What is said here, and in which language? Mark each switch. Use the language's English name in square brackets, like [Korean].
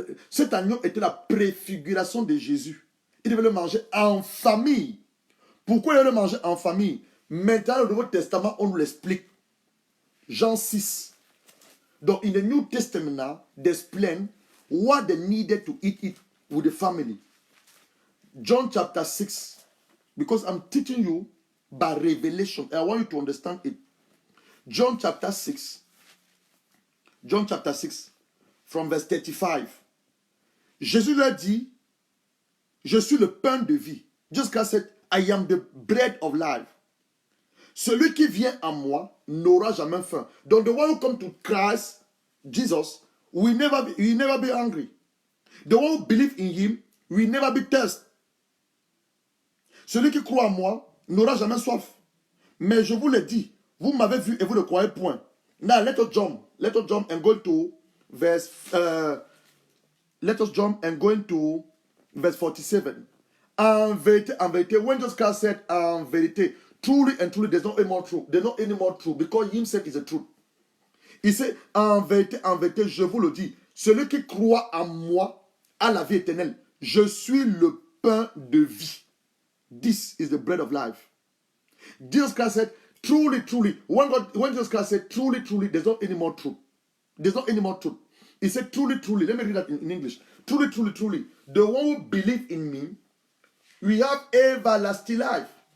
[French] Cet agneau était la préfiguration de Jésus. Il devait le manger en famille. Pourquoi il devait le manger en famille? Maintenant, dans le Nouveau Testament, on nous l'explique. Jean 6. [English] Donc, in the New Testament now, they explain what they needed to eat it with the family. John chapter 6. Because I'm teaching you by revelation. I want you to understand it. John chapter 6. John chapter 6. From verse 35. [French] Jésus leur dit, je suis le pain de vie. [English] Jesus Christ said, I am the bread of life. [French] Celui qui vient à moi n'aura jamais faim. [English] Donc, the one who comes to Christ, Jesus, will never be hungry. The one who believes in him will never be thirsty. [French] Celui qui croit en moi n'aura jamais soif. Mais je vous l'ai dit, vous m'avez vu et vous ne croyez point. [English] Now let us jump. Let us jump and go to verse. Let us jump and go into verse 47. [French] En vérité, [English] when Jesus Christ said, [French] en vérité, [English] truly and truly, there's not any more truth. There's not any more truth because himself is the truth. [French] Il sait, en vérité, je vous le dis, celui qui croit en moi a la vie éternelle. Je suis le pain de vie. [English] This is the bread of life. Jesus Christ said, truly, truly. When Jesus Christ said, truly, truly, there's not any more truth. There's not any more truth. He said, truly, truly. Let me read that in English. Truly, truly, truly. The one who believes in me, we have everlasting life.